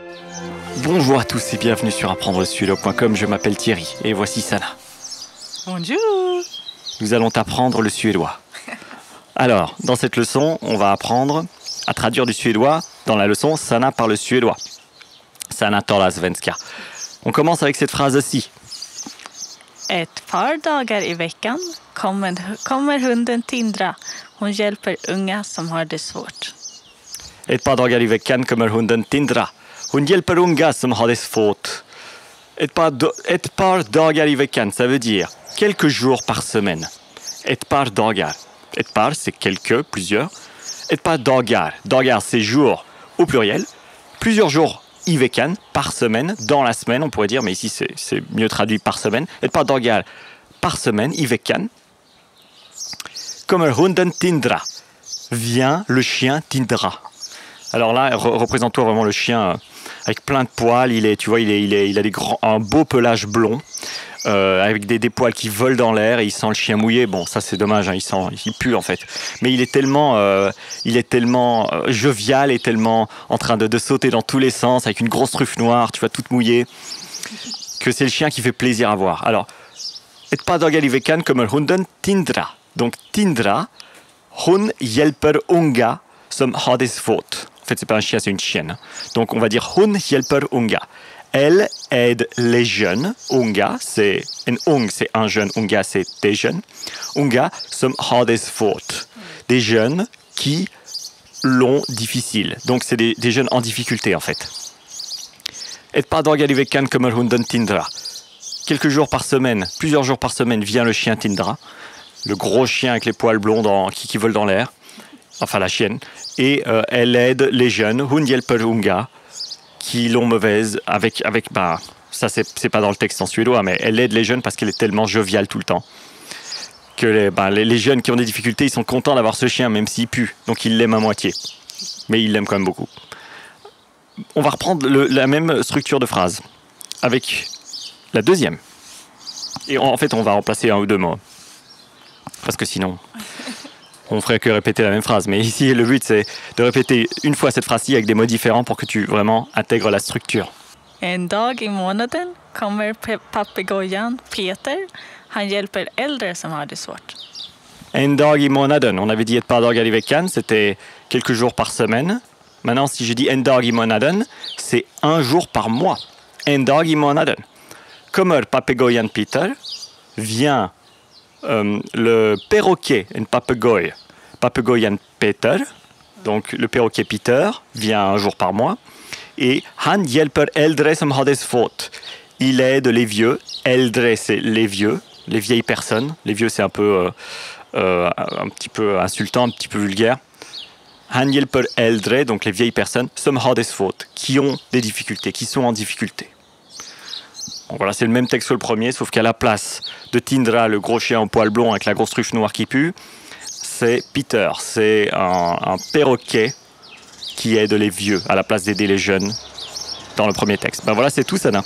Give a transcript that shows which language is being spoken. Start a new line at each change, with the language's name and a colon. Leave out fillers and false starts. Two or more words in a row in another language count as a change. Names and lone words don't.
French: Bonjour à tous et bienvenue sur apprendre-le-suédois.com. Je m'appelle Thierry et voici Sana. Bonjour. Nous allons apprendre le suédois. Alors, dans cette leçon, on va apprendre à traduire du suédois dans la leçon Sana parle suédois.
Swedish: Sana talar svenska.
French: On commence avec cette phrase-ci.
Swedish: Ett par dagar i veckan kommer hunden Tindra. Hon hjälper unga som har det svårt. Ett par dagar i veckan kommer hunden Tindra. Hon hjälper unga som har det svårt. Ett par dagar i veckan,
French: ça veut dire quelques jours par semaine.
Swedish: Ett par dagar. Ett par,
French: c'est quelques, plusieurs.
Swedish: Ett par dagar. Dagar,
French: c'est jour au pluriel. Plusieurs jours
Swedish: i veckan,
French: par semaine, dans la semaine, on pourrait dire, mais ici c'est mieux traduit par semaine.
Swedish: Ett par dagar,
French: par semaine,
Swedish: i veckan. Kommer hunden Tindra.
French: Vient le chien Tindra. Alors là, représente-toi vraiment le chien avec plein de poils. Il a un beau pelage blond, avec des poils qui volent dans l'air et il sent le chien mouillé. Bon, ça c'est dommage, hein, il pue en fait. Mais il est tellement jovial et tellement en train de sauter dans tous les sens avec une grosse truffe noire, tu vois, toute mouillée, que c'est le chien qui fait plaisir à voir. Alors,
Swedish: ett par dagar i veckan kommer hunden Tindra. Donc Tindra, hon hjälper unga som har det svårt.
French: En fait, c'est pas un chien, c'est une chienne. Donc, on va dire hon hjälper unga. Elle aide les jeunes. Unga, c'est
Swedish: en ung,
French: c'est un jeune. Unga, c'est des jeunes.
Swedish: Unga som har det svårt.
French: Des jeunes qui l'ont difficile. Donc, c'est des jeunes en difficulté, en fait.
Swedish: Ett par dagar i veckan kommer hunden Tindra.
French: Quelques jours par semaine, plusieurs jours par semaine, vient le chien Tindra. Le gros chien avec les poils blonds qui volent dans l'air. Enfin, la chienne. Et elle aide les jeunes,
Swedish: hon hjälper unga,
French: qui l'ont mauvaise ça c'est pas dans le texte en suédois, mais elle aide les jeunes parce qu'elle est tellement joviale tout le temps. Que les jeunes qui ont des difficultés, ils sont contents d'avoir ce chien, même s'il pue. Donc ils l'aiment à moitié. Mais ils l'aiment quand même beaucoup. On va reprendre la même structure de phrase avec la deuxième. Et en fait, on va remplacer un ou deux mots. Parce que sinon... on ferait que répéter la même phrase. Mais ici, le but, c'est de répéter une fois cette phrase-ci avec des mots différents pour que tu vraiment intègres la structure.
Swedish: En dag i månaden kommer papegojan Peter. Han hjälper äldre som har det svårt. En dag i månaden.
French: On avait dit
Swedish: ett par dagar i veckan,
French: c'était quelques jours par semaine. Maintenant, si je dis
Swedish: en dag i månaden,
French: c'est un jour par mois.
Swedish: En dag i månaden. Kommer papegojan Peter
French: vient le perroquet, un papegoi, papegojan Peter, donc le perroquet Peter, vient un jour par mois.
Swedish: Et han hjälper äldre som har det svårt.
French: Il aide les vieux. Äldre, c'est les vieux, les vieilles personnes. Les vieux, c'est un petit peu insultant, un petit peu vulgaire.
Swedish: Han hjälper äldre,
French: donc les vieilles personnes,
Swedish: som har det svårt,
French: qui ont des difficultés, qui sont en difficulté. Bon, voilà, c'est le même texte que le premier, sauf qu'à la place de Tindra, le gros chien au poil blond avec la grosse truffe noire qui pue, c'est Peter, c'est un perroquet qui aide les vieux à la place d'aider les jeunes dans le premier texte. Ben voilà, c'est tout, Sana.